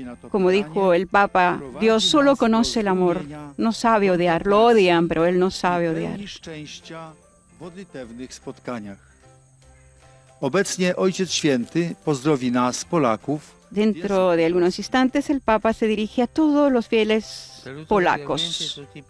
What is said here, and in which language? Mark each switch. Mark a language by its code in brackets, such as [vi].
[es] Como dijo el Papa, Dios solo conoce el amor, no sabe odiar, lo odian, pero Él no sabe odiar. [pl] Modlitewnych spotkaniach. Obecnie Ojciec Święty pozdrowi nas, Polaków. [es] Dentro de algunos instantes el Papa se dirige a todos los fieles polacos.